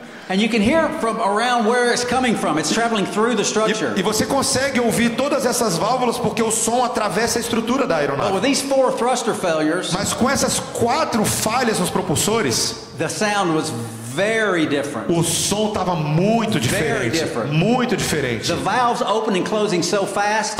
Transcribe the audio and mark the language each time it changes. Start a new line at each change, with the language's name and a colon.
English: And you can hear from around where it's coming from. It's traveling through the structure.
Portuguese: E você consegue ouvir todas essas válvulas porque o som atravessa a estrutura da
English: But
Portuguese: aeronave.
English: with these 4 thruster failures,
Portuguese: Mas com essas 4 falhas nos propulsores,
English: the sound was very different.
Portuguese: o som estava muito
English: Very
Portuguese: diferente.
English: different.
Portuguese: Muito diferente.
English: The valves opening and closing so fast,